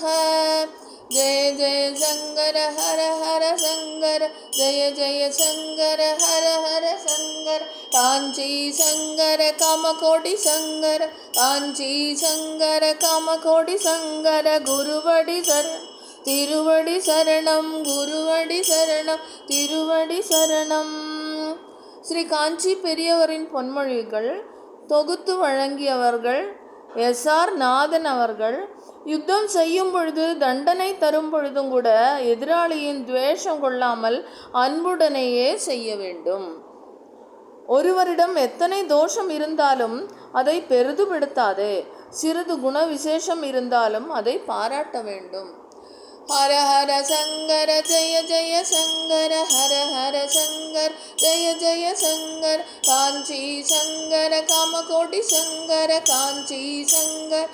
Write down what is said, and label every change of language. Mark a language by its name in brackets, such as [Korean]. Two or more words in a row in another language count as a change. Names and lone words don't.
[Sanskrit] जय जय शंकर हर हर शंकर, जय जय शंकर हर हर शंकर। कांची शंकर कामकोटि शंकर, कांची शंकर कामकोटि शंकर। [Tamil] குருவடி சரண திருவடி சரணம், குருவடி சரணம், திருவடி சரணம். ஸ்ரீ காஞ்சி பெரியவரின் பொன்மொழிகள் தொகுத்து வழங்கியவர்கள் எஸ்.ஆர். நாதன் அவர்கள். யுத்தம் செய்யும் பொழுது, தண்டனை தரும் பொழுதும் கூட எதிராளியின் துவேஷம் கொள்ளாமல் அன்புடனேயே செய்ய வேண்டும். ஒருவரிடம் எத்தனை தோஷம் இருந்தாலும் அதை பெரிதுபடுத்தாதே. சிறிது குண விசேஷம் இருந்தாலும் அதை பாராட்ட வேண்டும். [Sanskrit] हर हर शंकर जय जय शंकर, हर हर शंकर जय जय शंकर। कांची शंकर कामकोटि शंकर, कांची शंकर